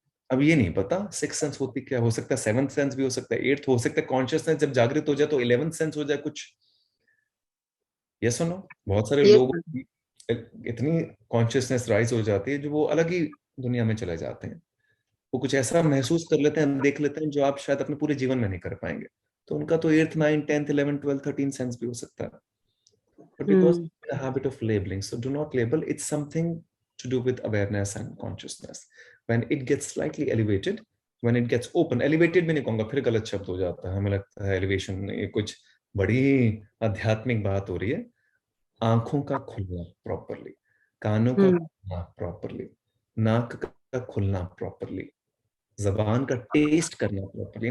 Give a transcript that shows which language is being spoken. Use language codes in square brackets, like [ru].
[hi] अब ये नहीं पता सिक्स सेंस होती क्या. हो सकता है सेवंथ सेंस भी हो सकता है, एट्थ हो सकता है. कॉन्शियसनेस जब जागृत हो जाए तो 11th सेंस हो जाए कुछ. यस और नो? बहुत सारे [en] Yes, [hi] लोगों की इतनी कॉन्शियसनेस राइज हो जाती है जो वो अलग ही दुनिया में चले जाते हैं, वो कुछ ऐसा महसूस कर लेते हैं, देख लेते हैं जो आप शायद अपने पूरे जीवन में नहीं कर पाएंगे। तो उनका तो 8th 9th 10th 11th 12th 13 sense भी हो सकता है, [en] but because the habit of labeling, so do not label. It's something to do with awareness and consciousness. When it gets slightly elevated, when it gets open, elevated [hi] भी नहीं कहूंगा, फिर गलत शब्द हो जाता है, हमें लगता है एलिवेशन ये कुछ बड़ी आध्यात्मिक बात हो रही है। आंखों का खुलना प्रॉपरली, कानों का खुलना प्रॉपरली, नाक का खुलना प्रॉपरली, जबान का टेस्ट करना प्रॉपरली।